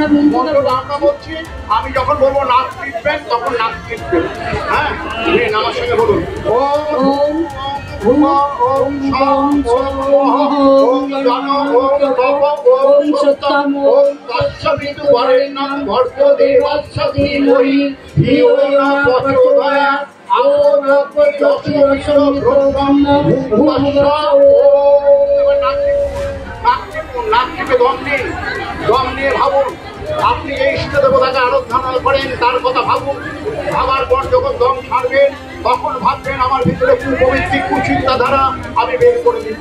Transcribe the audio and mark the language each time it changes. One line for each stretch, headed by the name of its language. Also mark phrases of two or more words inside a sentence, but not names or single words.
Bangla: মন্ত্রটা আমরা বলছি। আমি যখন বলবো নাক টিপবেন, তখন নাক টিপবেন। হ্যাঁ, আমার সঙ্গে বলুন।
Sanskrit: ওম ভূম ওম ওম ওম জন ওম তপ ওম সত্যম ওম তৎসবিতু বরেণ্যং ভর্গো দেবস্য ধীমহি ধিয়ো ন প্রচোদয়াৎ।
Bangla: দম নিয়ে ভাবুন, আপনি এই ইষ্ট দেবতাকে আরাধনা করেন, তার কথা ভাবুন। ভাবার পর যখন দম ছাড়বেন, তখন ভাববেন আমার ভিতরে কুপবিত্তিক কুচিন্তাধারা আমি বের করে দিচ্ছি।